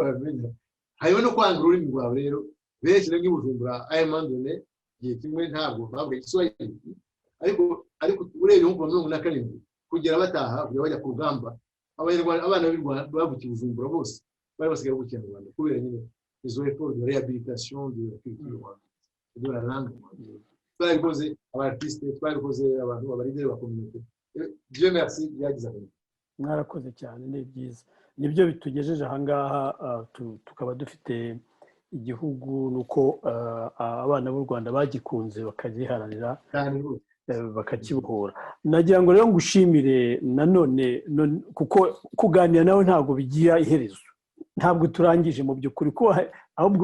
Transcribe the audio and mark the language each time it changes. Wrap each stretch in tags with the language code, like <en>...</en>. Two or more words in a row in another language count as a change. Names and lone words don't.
<rw>bamenya hariho no kwanga ururimi rwawe rero benshi rero nk'ibujumbura ayamandone gihe kimwe ntabwo bavuga Igiswahili ariko urebe nko mu 2007 kugera bataha kujya bajya ku rugamba abanyarwanda abana b'u Rwanda bavukiye Bujumbura bose bari basigaye mu Kinyarwanda kubera nyine izo</rw> <fr>effort de réhabilitation de la culture de la langue</fr> <rw>twabikoze abartiste twabikoze abantu abarideri ba communauté</rw> <fr>Dieu merci</fr> <rw>yagize abantu mwarakoze cyane ni byiza nibyo bitugejeje ahangaha tukaba dufite igihugu nuko abana b'u Rwanda bagikunze bakagiharanira bakakibohora nagira ngo rero ngushimire nanone kuko kuganira nawe ntabwo bigira iherezo ntabwo turangije mu by'ukuri ko ahubwo</rw>